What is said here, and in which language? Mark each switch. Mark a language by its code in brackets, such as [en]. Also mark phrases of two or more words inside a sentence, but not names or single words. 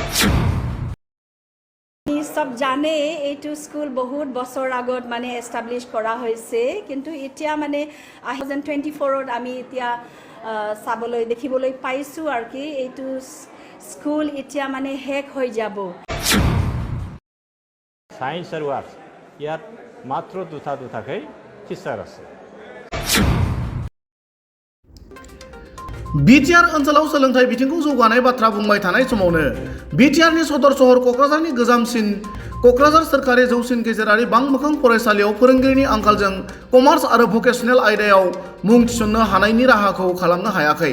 [as] সব জানে এইটো স্কুল বহুত বছৰ আগত মানে এষ্টাব্লিছ কৰা হৈছে, কিন্তু এতিয়া মানে 2024ত আমি এতিয়া চাবলৈ দেখিবলৈ পাইছোঁ আৰু কি এইটো স্কুল এতিয়া মানে শেষ হৈ যাব। সায়েন্স আৰু আৰ্টছ ইয়াত মাত্ৰ দুটাকৈ টিচাৰ আছে। [brx] बिटिआर ओनसोलाव सोलोंथाइ बिथिंखौ जौगानाय बाथ्रा बुंबाय थानाय समावनो बिटिआरनि सदर सहर क'क्राझारनि गोजामसिन क'क्राझार सोरखारि जौसिन गेजेरारि बांमोखां फरायसालियाव फोरोंगिरिनि आंखालजों कमार्स आरो भकेशनेल आयदायाव मुं थिसननो हानायनि राहाखौ खालामनो हायाखै।